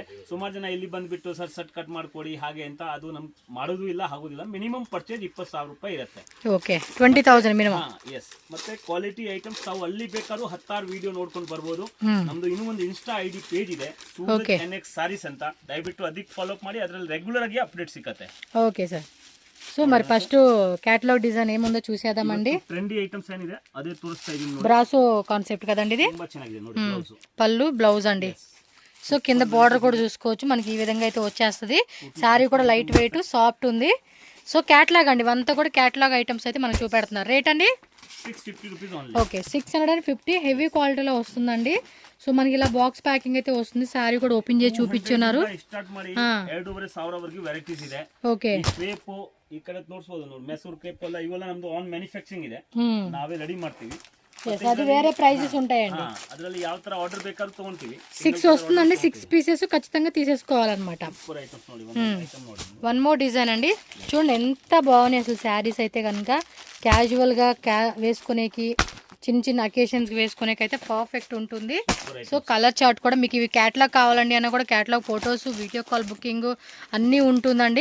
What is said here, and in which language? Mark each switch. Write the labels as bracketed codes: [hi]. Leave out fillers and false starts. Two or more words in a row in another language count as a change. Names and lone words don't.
[kn] ಸುಮಾರು ಜನ ಇಲ್ಲಿ ಬಂದ್ಬಿಟ್ಟು ಸರ್ ಸಟ್ ಕಟ್ ಮಾಡ್ಕೊಡಿ ಹಾಗೆ ಅಂತ, ಅದು ನಮ್ ಮಾಡೋದು ಇಲ್ಲ, ಆಗೋದಿಲ್ಲ. [en] minimum purchase [kn] 20,000 ರೂಪಾಯಿ ಇರುತ್ತೆ. ಓಕೆ, 20,000 ಮಿನಿಮಮ್. ಎಸ್. ಮತ್ತೆ [en] quality items [kn] ತಾವು ಅಲ್ಲಿ ಬೇಕಾದ್ರೂ 10 ವಿಡಿಯೋ ನೋಡ್ಕೊಂಡು ಬರ್ಬೋದು. ನಮ್ದು ಇನ್ನೂ ಒಂದು [en] Insta ID page [kn] ಇದೆ, ಸೂರಜ್ NX ಸಾರೀಸ್ ಅಂತ. ದಯವಿಟ್ಟು ಅದಕ್ಕೆ [en] follow up [kn] ಮಾಡಿ. ಅದರಲ್ಲಿ ರೆಗ್ಯುಲರ್ ಆಗಿ ಅಪ್ಡೇಟ್ ಸಿಗುತ್ತೆ. [en] okay sir. [te] సో మరి [en] first catalogue design [te] ఏముందో చూసేద్దామండి. [en] trendy items [kn] ಏನಿದೆ ಅದೇ ತೋರಿಸ್ತಾ ಇದೀನಿ ನೋಡಿ. [te] బ్రాసో కాన్సెప్ట్ కదండి ఇది. [kn] ತುಂಬಾ ಚೆನ್ನಾಗಿದೆ ನೋಡಿ. [te] బ్లౌజ్, పళ్ళు, బ్లౌజ్ అండి. సో కింద బార్డర్ కూడా చూసుకోవచ్చు. మనకి ఈ విధంగా అయితే వచ్చేస్తుంది. శారీ కూడా [en] light weight soft [te] ఉంది. సో క్యాటలాగ్ అండి, ఇవంతా కూడా క్యాటలాగ్ ఐటమ్స్ అయితే మనకు చూపెడుతున్నారు. రేట్ అండి [en] 650 rupees only. [te] ఓకే, 650 [en] heavy quality [te] వస్తుందండి. సో మనకి ఇలా [en] box packing [te] అయితే వస్తుంది. సారీ కూడా ఓపెన్ చేసి చూపించున్నారు. [kn] ಸ್ಟಾರ್ಟ್ ಮಾಡಿ 2,500 ವರೆಗೂ ವೆರೈಟೀಸ್ ಇದೆ. ಓಕೆ. ಕ್ರೇಪ್ ಈ ಕಡೆ ನೋಡ್ಬೋದು ನೋಡಿ. ಮೆಸೂರ್ ಕ್ರೇಪ್ ಎಲ್ಲ ಇವೆಲ್ಲ ನಮ್ದು [en] own manufacturing [kn] ಇದೆ, ನಾವೇ ರೆಡಿ ಮಾಡ್ತೀವಿ. [te] అది వేరే ప్రైజెస్ ఉంటాయండి. [kn] ಅದರಲ್ಲಿ ಯಾವ ತರ ఆర్డర్ ಬೇಕಾದ್ರೂ ತಗೊಂತೀವಿ. [te] 6 వస్తుందండి. 6 పీసెస్ ఖచ్చితంగా తీసేసుకోవాలన్నమాట. [en] one more design అండి. [te] చూడండి ఎంత బాగున్నాయి అసలు శారీస్ అయితే కనుక. క్యాజువల్గా వేసుకునేకి, చిన్న చిన్న అకేషన్స్కి వేసుకునేకి అయితే పర్ఫెక్ట్ ఉంటుంది. సో [en] colour chart [te] కూడా మీకు ఇవి క్యాటలాగ్ కావాలండి అన్న కూడా [en] catalogue photos, video call booking [te] అన్నీ ఉంటుందండి.